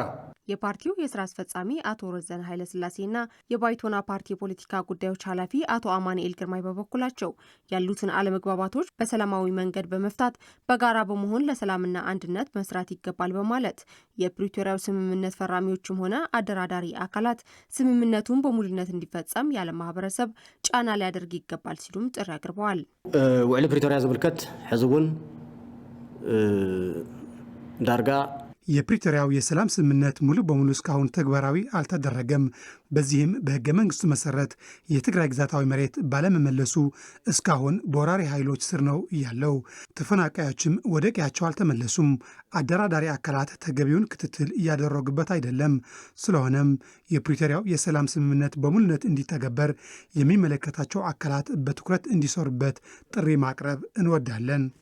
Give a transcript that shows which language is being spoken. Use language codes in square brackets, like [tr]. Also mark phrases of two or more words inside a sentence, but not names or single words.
[am] የፓርቲው የስራ አስፈጻሚ አቶ ረዘን ኃይለ ሥላሴና የባይቶና ፓርቲ የፖለቲካ ጉዳዮች ኃላፊ አቶ አማኑኤል ግርማይ በበኩላቸው ያሉትን አለመግባባቶች በሰላማዊ መንገድ በመፍታት በጋራ በመሆን ለሰላምና አንድነት መስራት ይገባል በማለት የፕሪቶሪያው ስምምነት ፈራሚዎችም ሆነ አደራዳሪ አካላት ስምምነቱን በሙሉነት እንዲፈጸም ያለ ማህበረሰብ ጫና ሊያደርግ ይገባል ሲሉም ጥሪ አቅርበዋል። [ti] ውዕሊ ፕሪቶሪያ ዝብልከት ሕዝቡን ዳርጋ [am] የፕሪቶሪያው የሰላም ስምምነት ሙሉ በሙሉ እስካሁን ተግባራዊ አልተደረገም። በዚህም በህገ መንግስቱ መሰረት የትግራይ ግዛታዊ መሬት ባለመመለሱ እስካሁን በወራሪ ኃይሎች ስር ነው ያለው። ተፈናቃዮችም ወደ ቀያቸው አልተመለሱም። አደራዳሪ አካላት ተገቢውን ክትትል እያደረጉበት አይደለም። ስለሆነም የፕሪቶሪያው የሰላም ስምምነት በሙሉነት እንዲተገበር የሚመለከታቸው አካላት በትኩረት እንዲሰሩበት ጥሪ ማቅረብ እንወዳለን።